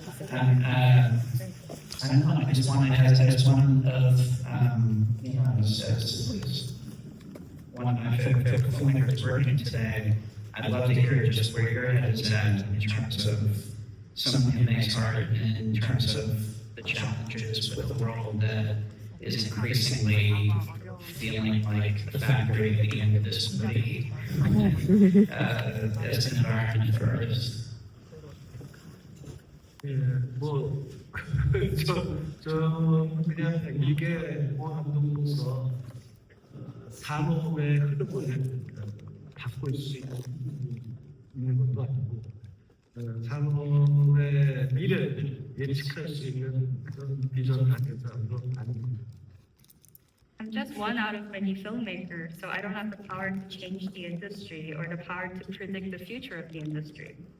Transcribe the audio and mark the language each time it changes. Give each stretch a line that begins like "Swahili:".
English: And I don't know, I just wanted, as one of, as one of my favorite filmmakers working today, I'd love to hear just where your head is at in terms of something that makes art, and in terms of the challenges with the world that is increasingly feeling like the factory at the end of this movie as an environment for artists.
Korean: 예, 뭐, 그냥 이게 감독으로서 산업의 흐름을 바꿀 수 있는 것도 아니고, 산업의 미래를 예측할 수 있는 그런 비전을 가진 사람도 아닙니다.
English: I'm just one out of many filmmakers, so I don't have the power to change the industry or the power to predict the future of the industry.